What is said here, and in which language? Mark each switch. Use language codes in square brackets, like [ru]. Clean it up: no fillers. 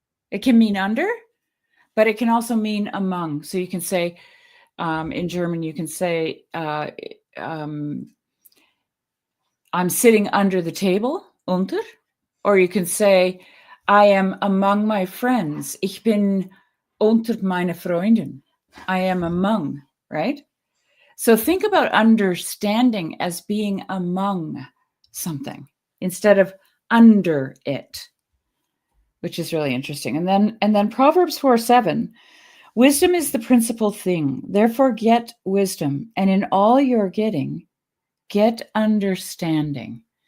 [en] It can mean under, but it can also mean among. So you can say, in German, you can say, I'm sitting under the table, unter, or you can say, I am among my friends. [de] Ich bin unter meine Freunden. [en] I am among, right? So think about understanding as being among something instead of under it, which is really interesting. And then Proverbs 4:7, wisdom is the principal thing. Therefore, get wisdom, and in all you're getting, get understanding.